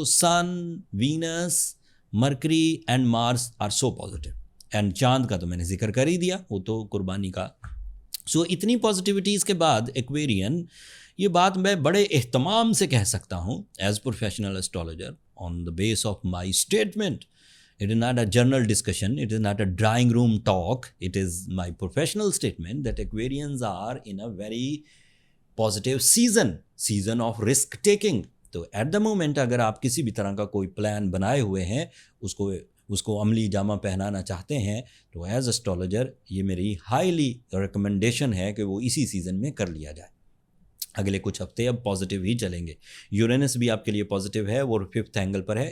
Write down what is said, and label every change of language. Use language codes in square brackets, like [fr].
[en] So sun, Venus, Mercury and Mars are so positive. [ur] And چاند کا تو میں نے ذکر کر ہی دیا, وہ تو قربانی کا. سو اتنی پازیٹیوٹیز کے بعد ایکویرین, یہ بات میں بڑے اہتمام سے کہہ سکتا ہوں [en] As professional astrologer on the basis of my statement. It is not a journal discussion, it is not a drawing room talk, it is my professional statement that Aquarians are in a very positive season of risk taking. [ur] تو [en] at the moment [ur] اگر آپ کسی بھی طرح کا کوئی plan بنائے ہوئے ہیں, اس کو عملی جامہ پہنانا چاہتے ہیں, تو [en] as astrologer [ur] یہ میری ہائیلی ریکمنڈیشن ہے کہ وہ اسی سیزن میں کر لیا جائے. اگلے کچھ ہفتے اب پازیٹیو ہی چلیں گے. یورینس بھی آپ کے لیے پازیٹیو ہے, وہ 5th اینگل پر ہے.